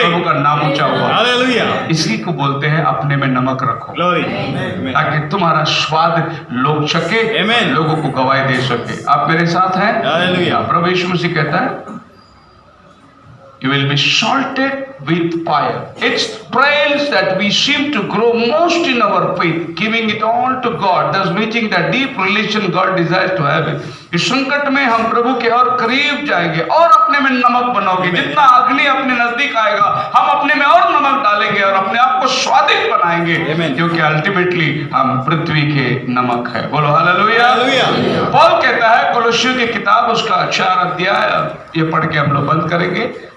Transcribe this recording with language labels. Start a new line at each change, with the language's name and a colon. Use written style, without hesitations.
Hindi: प्रभु का नाम ऊंचा हुआ।
English: Hallelujah.
Hindi: इसी को बोलते हैं अपने में नमक रखो,
English: Glory. Amen.
Hindi: ताकि तुम्हारा स्वाद लोग सके,
English: Amen.
Hindi: लोगों को गवाही दे सके। आप मेरे साथ हैं?
English: Hallelujah.
Hindi: प्रभु यीशु मसीह कहता है
English: You will be salted with fire. It's prayers that we seem to grow most in our faith, giving it all to God, thus reaching the deep relation God desires to have it.
Hindi: इस संकट में हम प्रभु के और करीब जाएंगे और अपने में नमक बनोगे। जितना अग्नि अपने नजदीक आएगा हम अपने में और नमक डालेंगे और अपने आप को स्वादिष्ट बनाएंगे, क्योंकि अल्टीमेटली हम पृथ्वी के नमक है। बोलो हालेलुया। पौल कहता है कोलोसियों की किताब उसका 4 अध्याय, ये पढ़ के हम लोग बंद करेंगे।